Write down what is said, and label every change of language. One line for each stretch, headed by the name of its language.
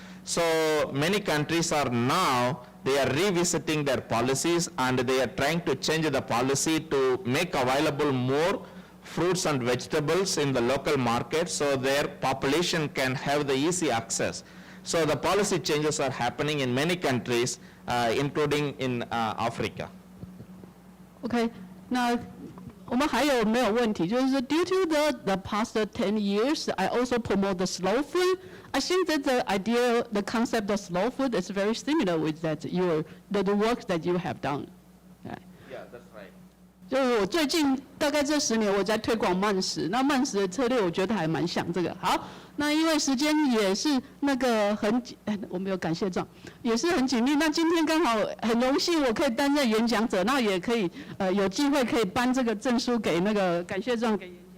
English: So many countries are now, they are revisiting their policies and they are trying to change the policy to make available more fruits and vegetables in the local market so their population can have the easy access. So the policy changes are happening in many countries, including in Africa. OK， 那我们还有没有问题？
Chinese: 就是
English: due to the past 10 years, I also promote the slow food. I think that the idea, the concept of slow food is very similar with that the work that you have done. Yeah, that's right.
Chinese: 就我最近大概这10年我在推广慢食，那慢食的策略我觉得还蛮像这个。好，那因为时间也是那个我们有感谢状，也是很紧密。那今天刚好很荣幸我可以担任演讲者，那也可以有机会可以颁这个证书给那个感谢状给。